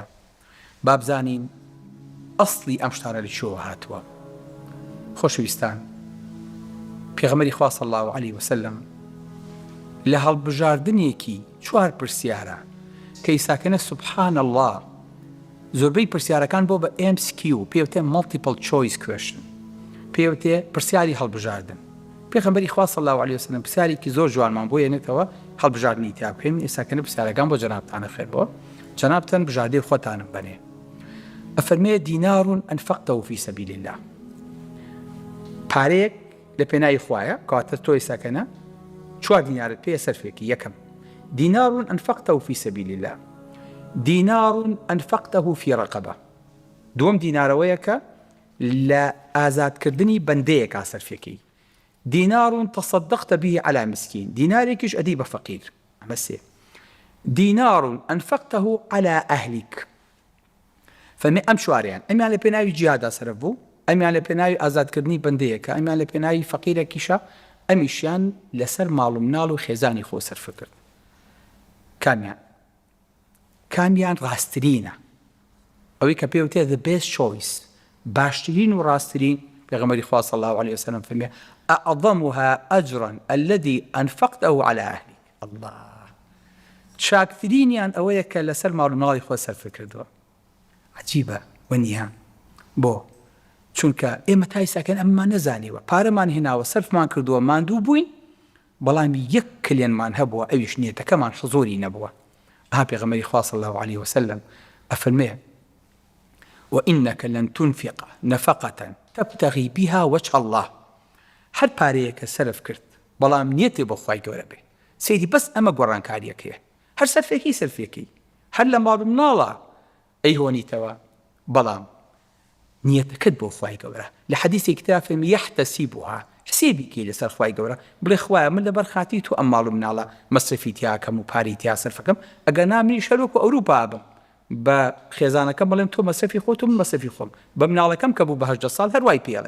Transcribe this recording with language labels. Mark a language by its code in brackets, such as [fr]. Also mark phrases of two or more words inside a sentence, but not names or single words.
[ckb] بابزانین ئەسڵی ئەم شتانە لەکوێوە هاتووە. خۆشەویستان، پێغەمبەری خوا [ar] صلی الله علیه وسلم [ckb] لە هەڵبژاردنێکی 4 پرسیارە کە ئیساکەنە [ar] سبحان الله [ckb] زۆربەی پرسیارەکان بۆ بە MCQ پێوتێ [en] multiple choice question، [ckb] پێوتێ پرسیاری هەڵبژاردن. پێغەمبەری خوا [ar] صلی الله علیه وسلم [ckb] پرسیارێکی زۆر جوانمان بۆ هێنێتەوە هەڵبژاردنی تیا بکەین. ئیساکەنە پرسیارەکان بۆ جەنابتانە خێر بۆ، جەنابتان بژاردەی خۆتانم بنێ. ئەفەرمێ [ar] دینار ئەنفەقتەه فی سەبیل الله، [ckb] پارەیەک لە پێناوی خوایە کەواتە تۆ ئیساکەنە 4 دینارت پێ سەرفێکی. [ar] یەکەم دینار ئەنفەقتەه فی سەبیل الله، دینار ئەنفەقتەه فی رەقەبە. [ckb] دووەم دینارەوەیە کە لە ئازادکردنی بەندەیەکا سەرفێکی. [ar] دینار تصدقت به على مسكين، [ckb] دینارێکیش ئەدی بە فەقیر. ئەمە سێ. [ar] دینار ئەنفەقتەه على ئەهلیک. [ckb] فەرمێ ئەم چوارەیان ئەمیان لە پێناوی جیهادا سەرف بوو، ئەمیان لە پێناوی ئازادکردنی بەندەیەکە، ئەمیان لە پێناوی فەقیرێکیشە، ئەمیشیان لەسەر ماڵ و مناڵ و خێزانی خۆ سەرف کرد. کامیان ڕاستترینە؟ ئەوەی کە پێوتێ [en] the best choice، [ckb] باشترین و ڕاستترین. پێغەمبەری خوا [ar] صلی الله علیه وسلم [ckb] فەرمێ [ar] أعظمها أجرا الذي أنفقته على أهلك. [ckb] الله، چاکترینیان ئەوەیە کە لەسەر ماڵ و مناڵی خۆ سەرف کردووە. عجیبە وەنیە بۆ چونکە ئێمە تا ئیساکەن ئەممان نەزانیوە، پارەمان هێناوە سەرفمان کردووە، ماندوو بووین، بەڵامی یەک کلێنمان هەبووە، ئەویش نیەتەکەمان حزوری نەبووە. پێغەمبەری خوا [ar] صلی الله علیه وسلم [ckb] ئەفەرمێ [ar] وإنك لن تنفق نفقة تبتغي بها وجه الله. [ckb] هەر پارەیەکە سەرف کرد بەڵام نیەتی بۆ خوای گەورە بێ، سەیری بەس ئەمە گۆڕانکاریەکەیە، هەر سەرفێکی هەر لە ماڵ و مناڵە ئەیهۆنیتەوە، بەڵام نیەتەکەت بۆ خوای گەورە. لە حەدیثێکی ترا فەرمێ یەحتەسیبها، حسێبێکی لەسەر خوای گەورە، بڵێ خوایە من لەبەر خاتی تو ئەم ماڵ و مناڵە مەسرفی تیا کەم و پاری تیا سەرفەکەم، ئەگەر نامنی شەرۆک و ئەوروپا بم بە خێزانەکەم بڵێم تۆ مەسرفی خۆت و من مەسرفی خۆم، بە مناڵەکەم کە بوو بە 18 ساڵ هەروای پێڵێم.